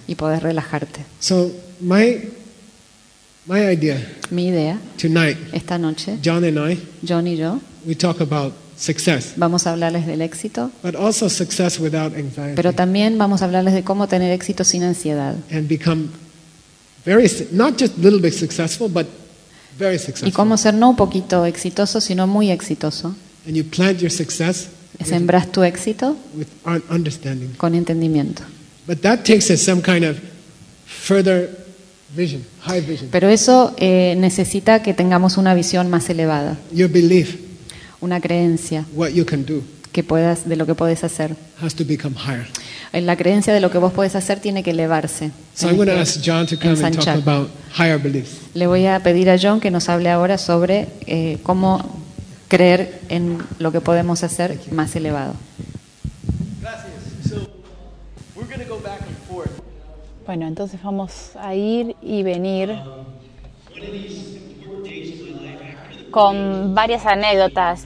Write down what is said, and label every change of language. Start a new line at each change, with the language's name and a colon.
Spanish: Y podés relajarte.
English: So my idea.
Spanish: Mi idea.
English: Tonight.
Spanish: Esta noche.
English: John and I.
Spanish: John y yo.
English: We talk about success.
Spanish: Vamos a hablarles del éxito.
English: But also success without anxiety.
Spanish: Pero también vamos a hablarles de cómo tener éxito sin ansiedad.
English: And become very not just a little bit successful, but very successful.
Spanish: Y cómo ser no un poquito exitoso, sino muy exitoso.
English: And you plant your success.
Spanish: Sembras tu éxito.
English: With understanding.
Spanish: Con entendimiento.
English: But that takes some kind of further vision, high vision.
Spanish: Pero eso necesita que tengamos una visión más elevada.
English: Your belief.
Spanish: Una creencia.
English: What you can do.
Spanish: Que puedas de lo que puedes hacer.
English: Has to become higher.
Spanish: En la creencia de lo que vos puedes hacer tiene que elevarse.
English: So I'm going to ask John to come and talk about higher beliefs.
Spanish: Le voy a pedir a John que nos hable ahora sobre cómo creer en lo que podemos hacer más elevado. Bueno, entonces vamos a ir y venir con varias anécdotas.